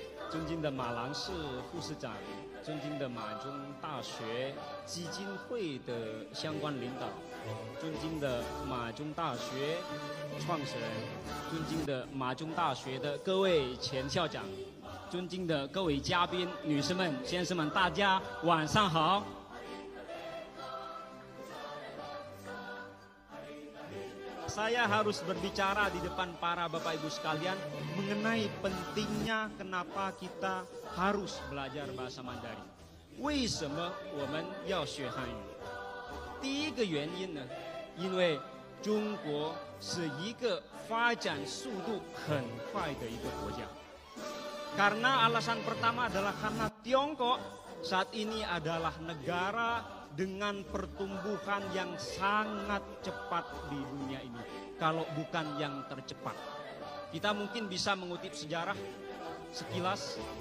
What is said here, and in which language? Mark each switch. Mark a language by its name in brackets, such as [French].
[Chinese] 尊敬的马郎士副市长，尊敬的马中大学基金会的相关领导，尊敬的马中大学创始人，尊敬的马中大学的各位前校长，尊敬的各位嘉宾、女士们、先生们，大家晚上好。 [Indonesian] Saya harus berbicara di depan para Bapak Ibu sekalian mengenai pentingnya kenapa kita harus belajar bahasa Mandarin. [Chinese] 为什么我们要学汉语？第一个原因呢，因为中国是一个发展速度很快的一个国家。 [Indonesian] Karena alasan pertama adalah karena Tiongkok saat ini adalah negara dengan pertumbuhan yang sangat cepat di dunia ini, kalau bukan yang tercepat. Kita mungkin bisa mengutip sejarah sekilas.